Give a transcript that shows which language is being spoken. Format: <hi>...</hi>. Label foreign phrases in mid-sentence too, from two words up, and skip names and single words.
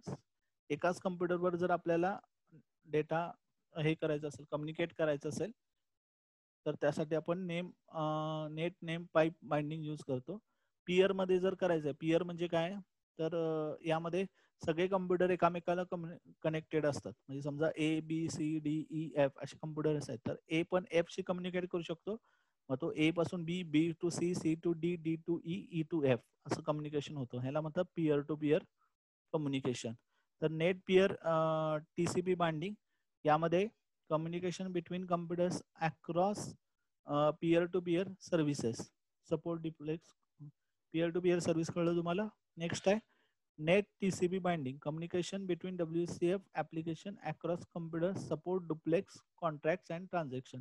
<mr>एकाच कम्प्युटरवर जर आपल्याला डेटा हे करायचं असेल, कम्युनिकेट करायचं असेल तर त्यासाठी आपण</mr> <en>net named pipe binding use</en> <mr>करतो. पियर मध्ये जर करायचं आहे, पियर म्हणजे काय तर यामध्ये सगळे कम्प्युटर एकामेकाला कनेक्टेड असतात. म्हणजे समजा ABCDEF असे कम्प्युटर्स आहेत, तर A पण F शी कम्युनिकेट करू शकतो. मग तो A पासून B,</mr> <en>B to C, C to D, D to E, E to F</en> <mr>असं कम्युनिकेशन होतं. ह्याला म्हणतात</mr> <en>peer to peer communication. तर net peer TCP binding यामध्ये communication between computers across peer to peer services support duplex. peer to peer service</en> <mr>कळलं तुम्हाला.</mr> <en>next आहे net TCP binding communication between WCF application across computer support duplex contracts and transaction.</en>